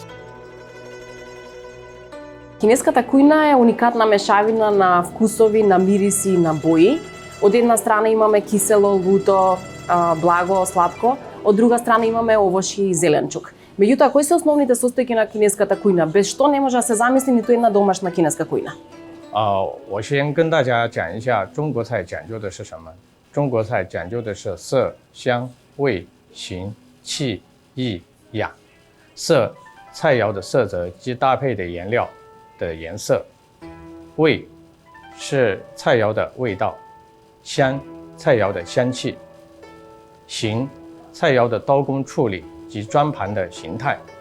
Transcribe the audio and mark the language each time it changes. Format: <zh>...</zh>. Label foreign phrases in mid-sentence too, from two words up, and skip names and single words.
<mk>Кинеската кујна е уникатна мешавина на вкусови, на мириси и на бои. Од една страна имаме кисело, луто, благо, сладко, од друга страна имаме овошје и зеленчук. Меѓутоа, кои се основните состојки на кинеската кујна, без што не може да се замисли ниту една домашна кинеска кујна?</mk> <zh>我先跟大家讲一下中国菜讲究的是什么。中国菜讲究的是色、香、味、形、气、意、雅。色，菜肴的色泽及搭配的颜料的颜色；味，是菜肴的味道；香，菜肴的香气；形，菜肴的刀工处理及装盘的形态；</zh>